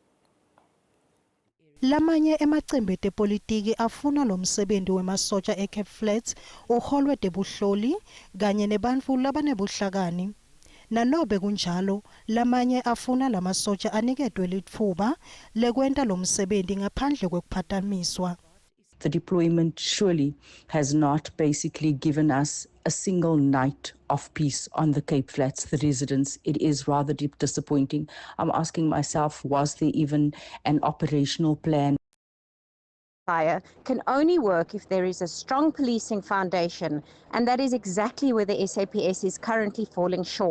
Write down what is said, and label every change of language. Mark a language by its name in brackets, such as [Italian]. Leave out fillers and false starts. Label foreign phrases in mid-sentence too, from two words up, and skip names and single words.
[Swati] Lamanye emacembe epolitiki afuna lo msebenzi wemasotsha eCape Flats uholwe debuhloli kanye nebantfu labanebuhlakani. nanobe kunjalo lamanye afuna lamasotsha aniketwe lithuba lekwenta lo msebenzi ngaphandle kwekuphazamiswa. [English] The deployment surely has not basically given us a single night of peace on the Cape Flats, the residents. It is rather disappointing. I'm asking myself, was there even an operational plan? Fire can only work if there is a strong policing foundation, and that is exactly where the SAPS is currently falling short.